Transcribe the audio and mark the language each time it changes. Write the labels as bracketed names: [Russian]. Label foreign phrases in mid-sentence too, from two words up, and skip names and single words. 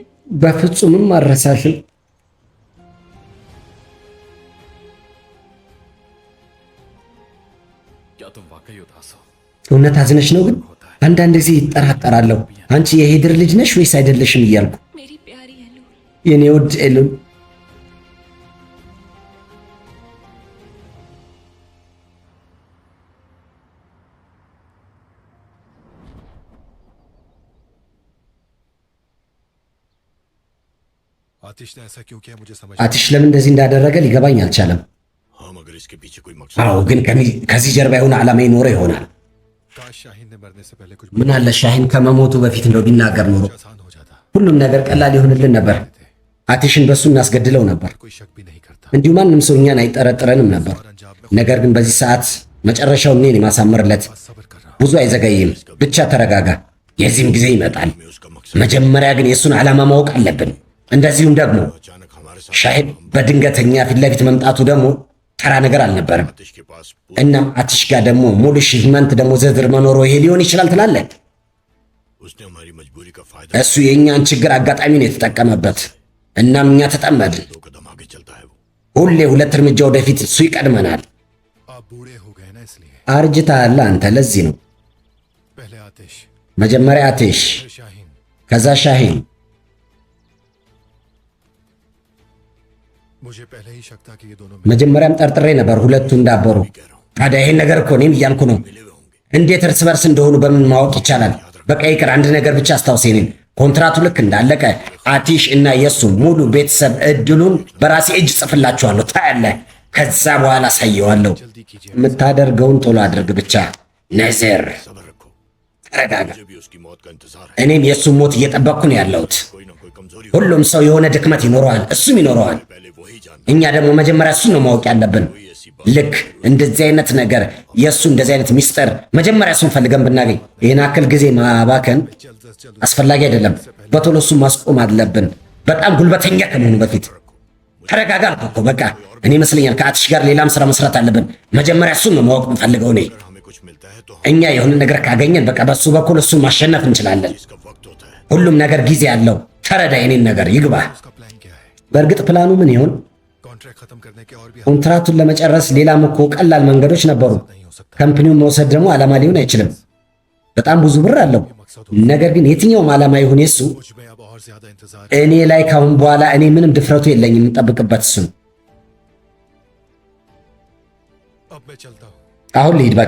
[Amharic] በፍጹምም አልረሳሽም። [Hindi] क्या तुम वाकई उदास हो? [Amharic] እውነት አዝነሽ ነው? ግን አንዳንድ ጊዜ ይጠራጠራለሁ አንቺ የሄድር ልጅ ነሽ ወይስ አይደለሽም እያልኩ። [Hindi] मेरी प्यारी एलूल, [Amharic] የኔ ውድ ኤሉል [Hindi] आतिश ने ऐसा क्यों किया मुझे समझ [Amharic] አትሽ ለምን እንደዚህ እንዳደረገ ሊገባኝ አልቻለም። [Hindi] हाँ मगर इसके पीछे कोई मकसद [Amharic] አዎ ግን ከዚህ ጀርባ የሆነ ዓላማ ይኖረ ይሆናል። [Hindi] काश शाहीन ने मरने से पहले कुछ [Amharic] ምን አለ ሻሂን ከመሞቱ በፊት እንደው ቢናገር ኖሮ [Hindi] आसान हो जाता। [Amharic] ሁሉም ነገር ቀላል ይሆንልን ነበር። አትሽን በሱ እናስገድለው ነበር። [Hindi] कोई शक भी नहीं करता। [Amharic] እንዲሁ ማንም ሰው እኛን አይጠረጥረንም ነበር። ነገር ግን በዚህ ሰዓት መጨረሻው እኔን የማሳመርለት [Hindi] सब्र कर रहा [Amharic] ብዙ አይዘገይም። ብቻ ተረጋጋ፣ የዚህም ጊዜ ይመጣል። [Hindi] में उसका मकसद [Amharic] መጀመሪያ ግን የእሱን ዓላማ ማወቅ አለብን። እንደዚሁም ደግሞ [Hindi] अचानक हमारे साथ [Amharic] ሻሂን በድንገተኛ ፊት ለፊት መምጣቱ ደግሞ ተራ ነገር አልነበረም። [Hindi] आतिश के पास [Amharic] እናም አትሽ ጋር ደግሞ ሙሉ ሽልመንት ደግሞ ዝርዝር መኖሩ ይሄ ሊሆን ይችላል ትላለህ? [Hindi] उसने हमारी मजबूरी का फायदा [Amharic] እሱ የእኛን ችግር አጋጣሚ ነው የተጠቀመበት። እናም እኛ ተጠመድን። [Hindi] 2 कदम आगे चलता है वो। [Amharic] ሁሌ 2 እርምጃ ወደፊት እሱ ይቀድመናል። [Hindi] आप बूढ़े हो गए ना इसलिए। [Amharic] አርጅተሃል አንተ። ለዚህ ነው [Hindi] पहले आतिश [Amharic] መጀመሪያ አትሽ [Hindi] फिर शाहीन। [Amharic] ከዛ ሻሂን። [Hindi] मुझे पहले ही शक था कि ये दोनों [Amharic] መጀመሪያም ጠርጥሬ ነበር ሁለቱ እንዳበሩ። ታዲያ ይሄን ነገር እኮ እኔም እያልኩ ነው። እንዴት እርስ በርስ እንደሆኑ በምን ማወቅ ይቻላል? በቃ ይቅር፣ አንድ ነገር ብቻ አስታውሴኔን ኮንትራቱ ልክ እንዳለቀ አቲሽ እና የሱ ሙሉ ቤተሰብ እድሉን በራሴ እጅ ጽፍላችኋለሁ። ታያለህ። ከዛ በኋላ አሳየዋለሁ። የምታደርገውን ቶሎ አድርግ ብቻ። ነዘር [Hindi] सब्र रखो, [Amharic] ተረጋጋ። [Hindi] मुझे भी उसकी मौत का इंतजार है। [Amharic] እኔም የእሱን ሞት እየጠበቅኩ ነው ያለሁት። [Hindi] कोई ना कोई कमजोरी [Amharic] ሁሉም ሰው የሆነ ድክመት ይኖረዋል፣ እሱም ይኖረዋል። [Hindi] पहले वही जान [Amharic] እኛ ደግሞ መጀመሪያ እሱን ነው ማወቅ ያለብን። ልክ እንደዚህ አይነት ነገር የእሱ እንደዚህ አይነት ሚስጥር መጀመሪያ እሱን ፈልገን ብናገኝ ይህን አክል ጊዜ ማባከን አስፈላጊ አይደለም። በቶሎ እሱን ማስቆም አለብን፣ በጣም ጉልበተኛ ከመሆኑ በፊት። ተረጋጋ አልኩህ እኮ በቃ። እኔ ይመስለኛል ከአትሽ ጋር ሌላም ስራ መስራት አለብን። መጀመሪያ እሱን ነው ማወቅ የምፈልገው እኔ። [Hindi] अगर हमें कुछ मिलता है तो [Amharic] እኛ የሆነ ነገር ካገኘን በቃ በሱ በኩል እሱን ማሸነፍ እንችላለን። [Hindi] इसका वक्त होता है। [Amharic] ሁሉም ነገር ጊዜ አለው። ተረዳ የኔን ነገር ይግባህ። [Hindi] उसका प्लान क्या है? [Amharic] በእርግጥ ፕላኑ ምን ይሆን? [Hindi] कॉन्ट्रैक्ट खत्म करने के और भी [Amharic] ኮንትራቱን ለመጨረስ ሌላም እኮ ቀላል መንገዶች ነበሩ። [Hindi] नहीं हो सकता। [Amharic] ከምፕኒውን መውሰድ ደግሞ ዓላማ ሊሆን አይችልም። በጣም ብዙ ብር አለው። ነገር ግን የትኛውም ዓላማ ይሁን የሱ [Hindi] मुझ में अब और ज्यादा इंतजार। [Amharic] እኔ ላይ ካሁን በኋላ እኔ ምንም ድፍረቱ የለኝም የምጠብቅበት እሱን። [Hindi] अब मैं चलता हूँ [Amharic] አሁን ልሂድ በቃ።